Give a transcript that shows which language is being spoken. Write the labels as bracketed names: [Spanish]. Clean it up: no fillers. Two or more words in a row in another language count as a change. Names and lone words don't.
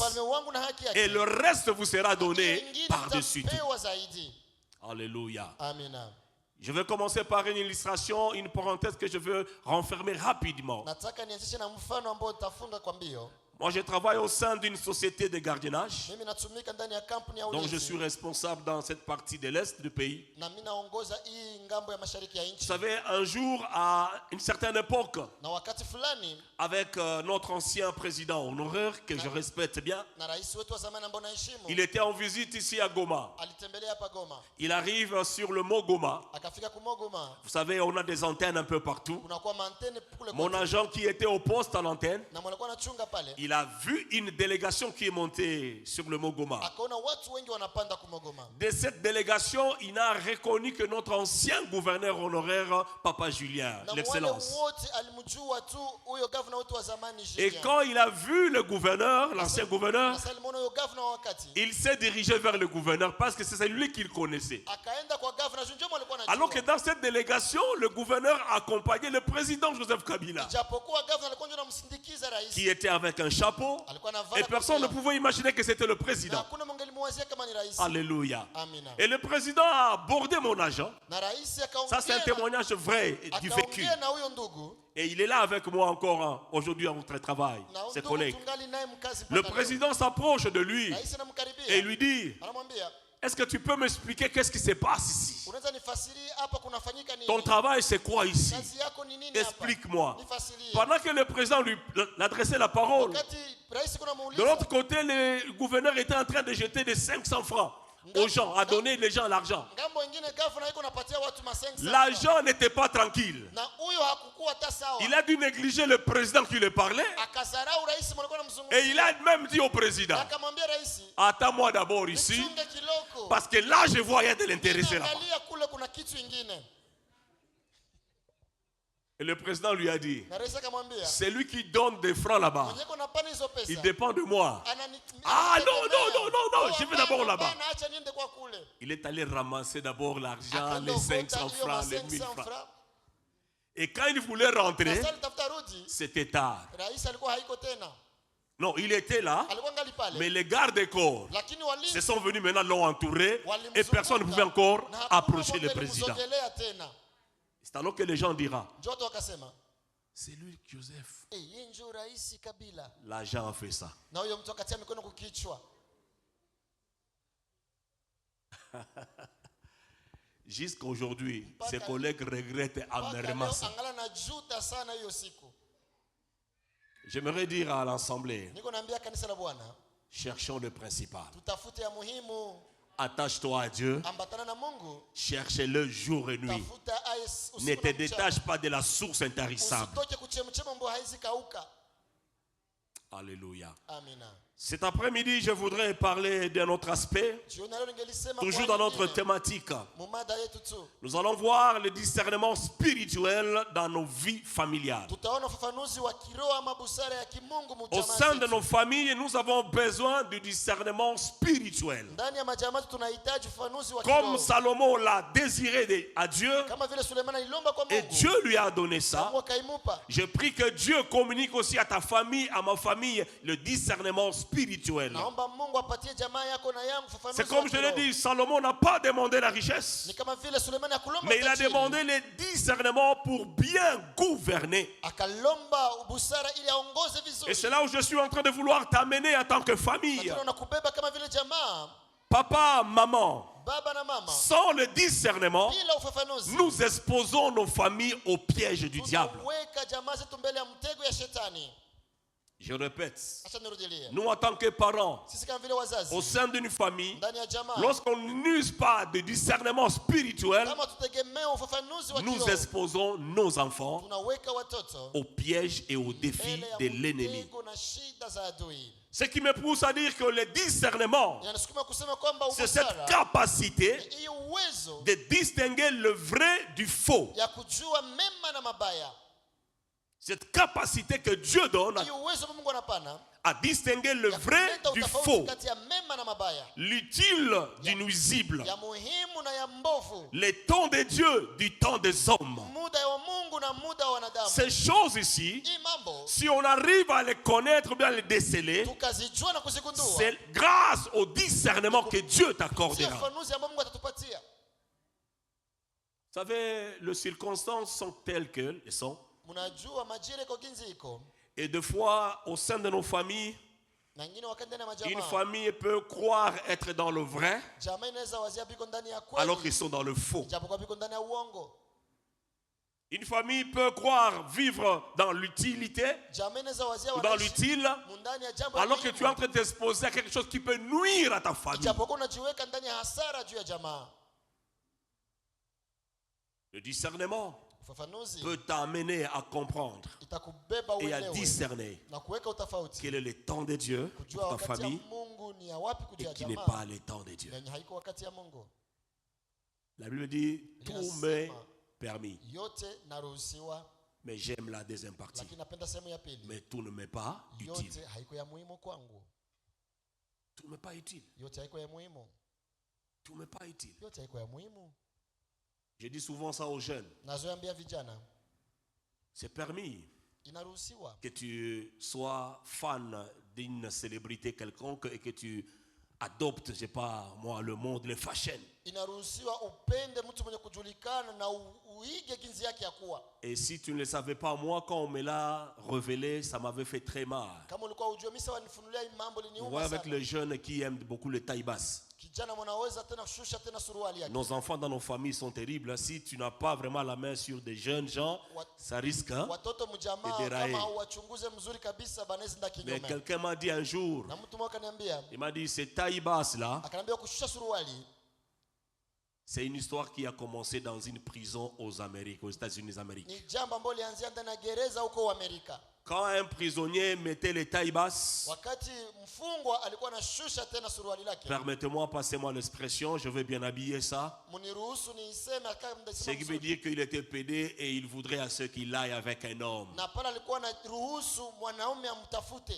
[French] Et le reste vous sera donné par-dessus tout. Alléluia. Je vais commencer par une illustration, une parenthèse que je veux renfermer rapidement. Moi, je travaille au sein d'une société de gardiennage. [Swahili] Mimi natumika ndani ya kampuni ya [French] Donc, je [Swahili] ulinzi. [French] suis responsable dans cette partie de l'Est du pays. [Swahili] Na mimi naongoza hii ngambo ya mashariki ya [French] Vous [Swahili] nchi. [French] savez, un jour, à une certaine époque, [Swahili] Na wakati fulani [French] avec notre ancien président honoraire, que je respecte bien, [Swahili] na rais wetu wa zamani ambao naheshimu. [French] il était en visite ici à Goma. [Swahili] Alitembelea hapa Goma. [French] Il arrive sur le mot Goma. [Swahili] Akafika ku Goma. [French] Vous savez, on a des antennes un peu partout. [Swahili] Kunakuwa maantene kule [French] Mon [Swahili] kote. [French] agent qui était au poste à l'antenne, [Swahili] Na mwalikuwa anachunga pale. [French] il a vu une délégation qui est montée sur le mot Goma. [Swahili] Akaona watu wengi wanapanda ku Goma. [French] De cette délégation, il a reconnu que notre ancien gouverneur honoraire, Papa Julien, [Swahili] Na [French] l'excellence. [Swahili] wale wote alimjua tu huyo governor wetu wa zamani [French] Et Julien. quand il a vu le gouverneur, l'ancien gouverneur, [Swahili] Na Salmono huyo governor wa wakati. [French] il s'est dirigé vers le gouverneur parce que c'est lui qu'il connaissait. [Swahili] Akaenda kwa governor Junjo alikuwa anajua. [French] Alors que dans cette délégation, le gouverneur accompagnait le président Joseph Kabila, [Swahili] Japokuwa governor alikuwa anamsindikiza rais. [French] qui était avec un chapeau, [Swahili] Alikuwa anavaa [French] et personne ne [Swahili] kofia. [French] pouvait imaginer que c'était le [Swahili] Na [French] président. [Swahili] hakuna mngelimuwazia kama ni rais. [French] Alléluia. [Swahili] Amina. [French] Et le président a abordé mon agent. [Swahili] Na rais [French] Ça, c'est un [Swahili] akaongea. [French] témoignage vrai et du vécu. [Swahili] Akaongea na huyo ndugu. [French] Et il est là avec moi encore hein, aujourd'hui en notre travail, [Swahili] Na [French] ses [Swahili] ndugu [French] collègues. [Swahili] tungali naye mkazi [French] Le [Swahili] mpaka leo. [French] président s'approche de lui [Swahili] Rais anamkaribia. [French] et il lui dit, [Swahili] Anamwambia, [French] est-ce que tu peux m'expliquer qu'est-ce qui se passe ici? [Swahili] unaweza nifasirie hapa kunafanyika nini? [French] Ton travail, c'est quoi ici? [Swahili] Kazi yako ni nini hapa? [French] Explique-moi. [Swahili] Nifasirie. [French] Pendant que le président lui adressait la parole, [Swahili] Wakati rais kuna [French] de [Swahili] muuliza. [French] l'autre côté, le gouverneur était en train de jeter des 500 francs aux gens, à donner les gens l'argent. [Swahili] Ngambo ingine governor iko napatia watu masensa. [French] L'agent n'était pas tranquille. [Swahili] Na huyo hakukuwa hata sawa. [French] Il a dû négliger le président qui lui parlait [Swahili] Akazarau rais mlikuwa namzungumzia. [French] et il a même dit au président, [Swahili] Akamwambia rais, [French] attends-moi d'abord ici, [Swahili] nichunge kiloko. [French] parce que là je vois il y a de l'intérêt là-bas. [Swahili] Angalia kule kuna kitu ingine. [French] Et le président lui a dit, [Swahili] Na rais akamwambia, [French] c'est lui qui donne des francs là-bas. [Swahili] mwenye kuna pana hizo pesa. [French] Il dépend de moi. Ah je vais d'abord là-bas. [Swahili] Acha niende kwa kule. [French] Il est allé ramasser d'abord l'argent, [Swahili] Akaenda [French] les 500 [Swahili] ukota hiyo [French] francs, les 1000 [Swahili] 500 [French] francs. [Swahili] francs. [French] Et quand il voulait rentrer, [Swahili] Sasa alitafuta rudi. [French] c'était tard. [Swahili] Rais alikuwa haiko tena. [French] Non, il était là, [Swahili] Alikuwa ngali pale. [French] mais les gardes-corps [Swahili] Lakini [French] se [Swahili] walinzi [French] sont venus maintenant, l'ont entouré, [Swahili] walimzunguka, [French] et personne ne pouvait encore [Swahili] na hakuna [French] approcher le [Swahili] mmoja [French] président. [Swahili] alimsogelea tena. [French] C'est alors que les gens diront, [Swahili] Ndio watu wakasema, [French] c'est lui, [Swahili] Joseph. yeye ndio rais Kabila. [French] L'agent a fait ça. [Swahili] Na huyo mtu akatia mikono kukichwa. [French] Jusqu'à aujourd'hui, ses collègues regrettent amèrement ça. [Swahili] Angala najuta sana hiyo siku. [French] J'aimerais dire à l'assemblée, [Swahili] Niko naambia kanisa la Bwana, [French] cherchons le principal. [Swahili] tutafute ya muhimu, [French] Attache-toi à Dieu, [Swahili] ambatana na Mungu. [French] cherche-le jour et nuit. [Swahili] Tafuta aye usiku [French] Ne [Swahili] na [French] te [Swahili] mchana. [French] détache pas de la source intarissable. [Swahili] Usitoke kuchemchema ambayo haizi kauka. [French] Alléluia. [Swahili] Amina. [French] Cet après-midi, je voudrais parler d'un autre aspect, [Swahili] Jioni leo ningelisema [French] toujours [Swahili] kwa [French] dans notre [Swahili] nyingine, [French] thématique. [Swahili] mumada yetu tu. [French] Nous allons voir le discernement spirituel dans nos vies familiales. [Swahili] Tutaona ufafanuzi wa kiroho ama busara ya kimungu [French] Au [Swahili] mjamaa [French] sein de [Swahili] zetu. [French] nos familles, nous avons besoin du discernement spirituel. [Swahili] Ndani ya majamaa zetu tunahitaji ufafanuzi wa [French] Comme [Swahili] kiroho. [French] Salomon l'a désiré à Dieu, [Swahili] Kama vile Sulemana ilomba kwa [French] et [Swahili] Mungu. [French] Dieu lui a donné ça, [Swahili] Mungu akaimupa. [French] je prie que Dieu communique aussi à ta famille, à ma famille, le discernement spirituel. [Swahili] Naomba Mungu apatie jamaa yako na yangu ufafanuzi. [French] C'est comme [Swahili] wa [French] je l'ai [Swahili] kiroho. [French] dit, Salomon n'a pas demandé la richesse, [Swahili] Ni kama vile Sulemana akulomba [French] mais il a [Swahili] utajiri. [French] demandé le discernement pour bien gouverner. [Swahili] Akalomba busara ili aongoze [French] Et [Swahili] vizuri. [French] c'est là où je suis en train de vouloir t'amener en tant que famille. [Swahili] Lakini unakubeba kama vile jamaa, [French] Papa, maman, [Swahili] baba na mama. [French] sans le discernement, [Swahili] Bila ufafanuzi. [French] nous exposons nos familles au piège du diable. [Swahili] Tunaweka jamaa zetu mbele ya mtego ya shetani. [French] Je répète, [Swahili] Acha nirudilie. [French] nous en tant que parents, [Swahili] Sisi kama vile wazazi [French] au sein d'une famille, [Swahili] ndani ya jamaa, [French] lorsqu'on n'use pas de discernement spirituel, [Swahili] kama tutegemea ufafanuzi wa [French] nous [Swahili] kiroho, [French] exposons nos enfants [Swahili] tunaweka watoto [French] au piège et aux défis [Swahili] mbele ya [French] de l'ennemi. [Swahili] mtego na shida za adui. [French] Ce qui me pousse à dire que le discernement, [Swahili] Inasukuma kusema kwamba [French] c'est cette [Swahili] ubusara, [French] capacité [Swahili] hiyo uwezo [French] de distinguer le vrai du faux. [Swahili] ya kujua mema na mabaya. [French] Cette capacité que Dieu donne [Swahili] Hiyo uwezo Mungu anapana [French] à distinguer le [Swahili] ya [French] vrai [Swahili] kuleta [French] du [Swahili] utofauti [French] faux, [Swahili] kati ya mema na mabaya, [French] l'utile du nuisible, [Swahili] ya muhimu na ya mbovu, [French] le temps de Dieu du temps des hommes. [Swahili] muda wa Mungu na muda wa wanadamu. [French] Ces choses ici, [Swahili] Hii mambo [French] si on arrive à les connaître, bien les déceler, [Swahili] tukazijua na kuzigundua, [French] c'est grâce au discernement que Dieu [Swahili] si [French] t'accordera. [Swahili] ufafanuzi ambao Mungu atatupatia. [French] Vous savez, les circonstances sont telles qu'elles sont. [Swahili] Mnajua majira iko ginzi iko. [French] Et des fois, au sein de nos familles, [Swahili] Na ingine wakati ndani ya majamaa, [French] une famille peut croire être dans le vrai [Swahili] jamaa inaweza wazia biko ndani ya kweli, [French] alors qu'ils sont dans le faux. [Swahili] japokuwa biko ndani ya uongo. [French] Une famille peut croire vivre dans l'utilité [Swahili] Jamaa inaweza wazia [French] ou dans [Swahili] wanaishi [French] l'utile [Swahili] mundani ya jambo [French] alors que [Swahili] muhimu, [French] tu es en train de t'exposer à quelque chose qui peut nuire à ta famille. [Swahili] japokuwa unajiweka ndani ya hasara juu ya jamaa. [French] Le discernement [Swahili] Ufafanuzi [French] peut t'amener à comprendre [Swahili] itakubeba [French] et à [Swahili] uelewe [French] discerner [Swahili] na kuweka utofauti, [French] quel est le temps de Dieu pour [Swahili] kujua [French] ta [Swahili] wakati ya [French] famille [Swahili] Mungu ni ya wapi [French] et [Swahili] kujia [French] qui n'est [Swahili] jamaa [French] pas le temps de Dieu. [Swahili] na yenye haiko wakati ya Mungu. [French] La Bible dit tout m'est permis, [Swahili] Yote naruhusiwa, [French] mais j'aime la deuxième partie. [Swahili] lakini napenda sehemu ya pili. [French] Mais tout ne m'est pas utile. [Swahili] Yote haiko ya muhimu kwangu. [French] Tout ne m'est pas utile. [Swahili] Yote haiko ya muhimu. [French] Tout ne m'est pas utile. [Swahili] Yote haiko ya muhimu. [French] Je dis souvent ça aux jeunes. [Swahili] Nazoambia vijana, [French] C'est permis [Swahili] inaruhusiwa [French] que tu sois fan d'une célébrité quelconque et que tu adoptes, je sais pas moi, le monde, les fashion. [Swahili] Inaruhusiwa upende mtu mwenye kujulikana na uige jinsi yake ya kuwa. [French] Et si tu ne le savais pas, moi, quand on me l'a révélé, ça m'avait fait très mal. [Swahili] Kama ulikuwa ujue mimi sawa nifunulia hii mambo [French] On [Swahili] liniuma [French] voit avec [Swahili] sana. [French] les jeunes qui aiment beaucoup le taille basse. [Swahili] Kijana mwanaweza tena shusha tena suruali yake. [French] Nos enfants dans nos familles sont terribles. Si tu n'as pas vraiment la main sur des jeunes gens, ça risque. [Swahili] Watoto mjamaa kama hauwachunguze mzuri kabisa banaweza nda [French] Mais [Swahili] kinyume. [French] quelqu'un m'a dit un jour, [Swahili] Na mtu mmoja akaniambia, [French] il m'a dit, cette taille basse là, [Swahili] akaniambia kushusha suruali [French] c'est une histoire qui a commencé dans une prison aux Amériques, aux États-Unis d'Amérique. [Swahili] ni jambo ambalo lianzia ndani ya gereza huko Amerika. [French] Quand un prisonnier mettait les tailles basses, [Swahili] Wakati mfungwa alikuwa anashusha tena suruali lake. [French] permettez-moi, passez-moi l'expression, je vais bien habiller ça. [Swahili] Muniruhusu niiseme kama [French] Ce qui veut dire qu'il était pédé et il voudrait à ce qu'il aille avec un homme. [Swahili] na pale alikuwa anaruhusu mwanaume amtafute.